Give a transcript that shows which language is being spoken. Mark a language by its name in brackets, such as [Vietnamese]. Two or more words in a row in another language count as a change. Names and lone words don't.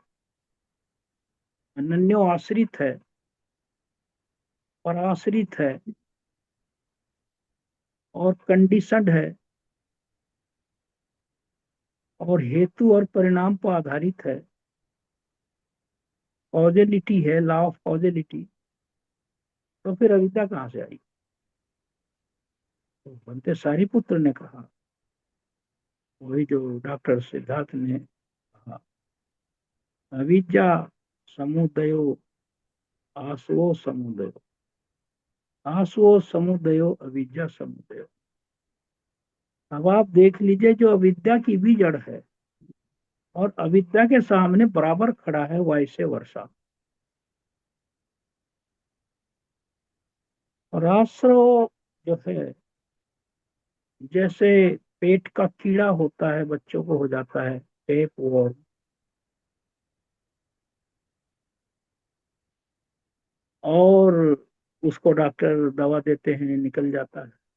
[Hindi] अनन्यो आश्रित है, पराश्रित है, और कंडीशनड है, और हेतु और परिणाम पर आधारित है, कॉजेलिटी है, [English] law of causality, [Hindi] तो फिर अविद्या कहाँ से आई। तो बनते सारिपुत्र ने कहा, वही जो डॉक्टर सिद्धार्थ ने कहा, [Pali] अविद्या समुदयो आसवो समुदयो, आसवो समुदयो अविद्या समुदयो। [Hindi] अब आप देख लीजिए, जो अविद्या की भी जड़ है और अविद्या के सामने बराबर खड़ा है वैसे वर्षा। और आश्रव जो है, जैसे पेट का कीड़ा होता है, बच्चों को हो जाता है [English] tape worm, [Hindi] और उसको डॉक्टर दवा देते हैं, निकल जाता है।